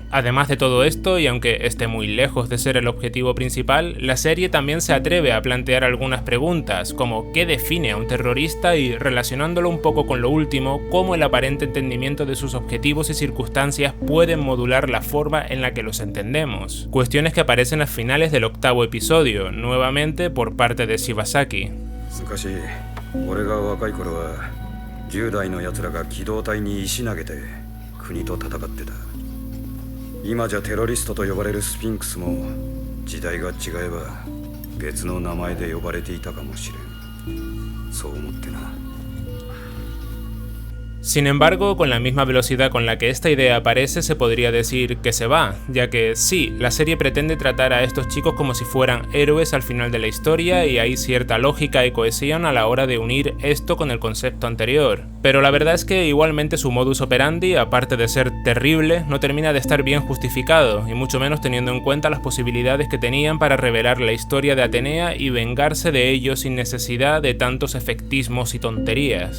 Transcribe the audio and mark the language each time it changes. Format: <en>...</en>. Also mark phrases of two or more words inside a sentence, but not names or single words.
<es>Además de todo esto, y aunque esté muy lejos de ser el objetivo principal, la serie también se atreve a plantear algunas preguntas, como ¿qué define a un terrorista? Y relacionándolo un poco con lo último, cómo el aparente entendimiento de sus objetivos y circunstancias pueden modular la forma en la que los entendemos. Cuestiones que aparecen a finales del 8º episodio, nuevamente por parte de Shibasaki.</es> <ja>俺が若い頃は10代の奴らが機動隊に石投げて国と戦ってた。今じゃテロリストと呼ばれるスフィンクスも時代が違えば別の名前で呼ばれていたかもしれん。そう思ってな。</ja> <es>Sin embargo, con la misma velocidad con la que esta idea aparece, se podría decir que se va, ya que sí, la serie pretende tratar a estos chicos como si fueran héroes al final de la historia y hay cierta lógica y cohesión a la hora de unir esto con el concepto anterior. Pero la verdad es que igualmente su</es> <la>modus operandi,</la> <es>aparte de ser terrible, no termina de estar bien justificado, y mucho menos teniendo en cuenta las posibilidades que tenían para revelar la historia de Atenea y vengarse de ellos sin necesidad de tantos efectismos y tonterías.</es>